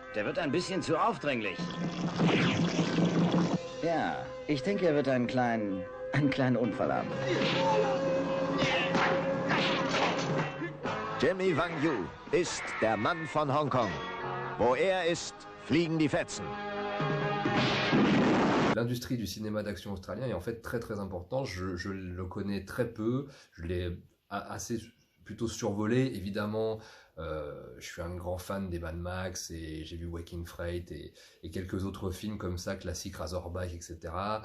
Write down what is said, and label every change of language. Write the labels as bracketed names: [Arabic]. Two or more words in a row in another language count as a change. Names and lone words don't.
[German] Der wird ein bisschen zu aufdringlich. Ja, ich denke, er wird einen kleinen Unfall haben. Jimmy Wang Yu ist der Mann von Hongkong. Wo er ist, fliegen die Fetzen. [French] L'industrie du cinéma d'action australien est en fait très très importante. Je le connais très peu, je l'ai assez plutôt survolé. Évidemment, je suis un grand fan des Mad Max et j'ai vu Waking Freight et quelques autres films comme ça, classiques, Razorback, etc.